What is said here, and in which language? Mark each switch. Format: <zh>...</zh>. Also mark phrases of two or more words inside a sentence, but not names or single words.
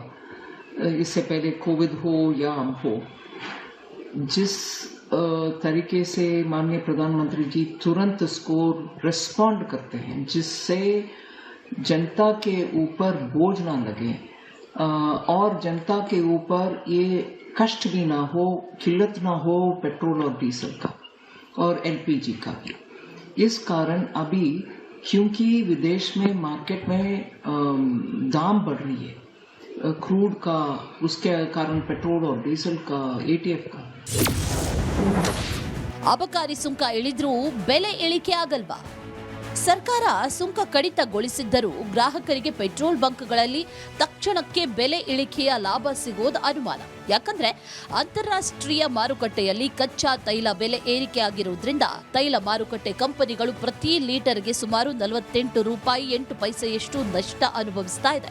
<hi>इससे पहले कोविड हो या अब हो, जिस तरीके से माननीय प्रधानमंत्री जी तुरंत इसको रिस्पॉन्ड करते हैं, जिससे जनता के ऊपर बोझ ना लगे और जनता के ऊपर ये कष्ट भी ना हो, किल्लत ना हो पेट्रोल और डीजल का और एलपीजी का भी। इस कारण अभी क्योंकि विदेश में मार्केट में दाम बढ़ रही है क्रूड का, उसके कारण पेट्रोल और डीजल का, एटीएफ का।</hi> <kn>ಅಬಕಾರಿ ಸುಂಕ ಇಳಿದ್ರೂ ಬೆಲೆ ಇಳಿಕೆ ಆಗಲ್ವಾ? ಸರ್ಕಾರ ಸುಂಕ ಕಡಿತಗೊಳಿಸಿದ್ದರೂ ಗ್ರಾಹಕರಿಗೆ ಪೆಟ್ರೋಲ್ ಬಂಕ್ಗಳಲ್ಲಿ ತಕ್ಷಣಕ್ಕೆ ಬೆಲೆ ಇಳಿಕೆಯ ಲಾಭ ಸಿಗೋದು ಅನುಮಾನ. ಯಾಕಂದ್ರೆ ಅಂತಾರಾಷ್ಟ್ರೀಯ ಮಾರುಕಟ್ಟೆಯಲ್ಲಿ ಕಚ್ಚಾ ತೈಲ ಬೆಲೆ ಏರಿಕೆ ಆಗಿರುವುದರಿಂದ ತೈಲ ಮಾರುಕಟ್ಟೆ ಕಂಪನಿಗಳು ಪ್ರತಿ ಲೀಟರ್ಗೆ ಸುಮಾರು 48 ರೂಪಾಯಿ 8 ಪೈಸೆಯಷ್ಟು ನಷ್ಟ ಅನುಭವಿಸ್ತಾ ಇದೆ.</kn>